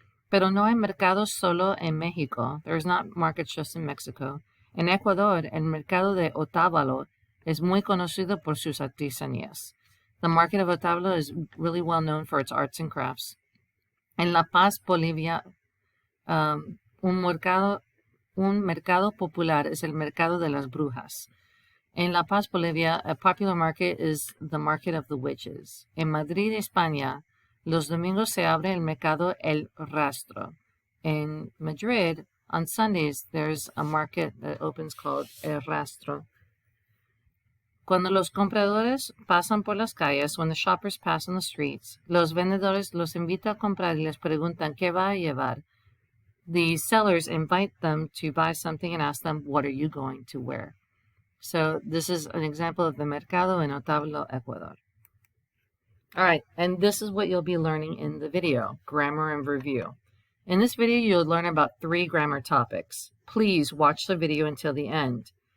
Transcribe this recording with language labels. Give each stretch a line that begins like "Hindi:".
Spanish: Pero no hay mercados solo en México.
English: There's not markets just in Mexico.
Spanish: En Ecuador, el mercado de Otavalo es muy conocido por sus artesanías.
English: The market of Otavalo is really well known for its arts and crafts.
Spanish: En La Paz, Bolivia, un mercado popular es el mercado de las brujas.
English: En La Paz, Bolivia, a popular market is the market of the witches.
Spanish: En Madrid, España, los domingos se abre el mercado El Rastro.
English: In Madrid, on Sundays, there's a market that opens called El Rastro.
Spanish: Cuando los compradores pasan por las calles,
English: when the shoppers pass on the streets,
Spanish: los vendedores los invitan a comprar y les preguntan qué va a llevar.
English: The sellers invite them to buy something and ask them, what are you going to wear? So this is an example of the
Spanish: mercado en
English: Otavalo, Ecuador. All right, and this is what you'll be learning in the video, grammar and review. In this video, you'll learn about 3 grammar topics. Please watch the video until the end.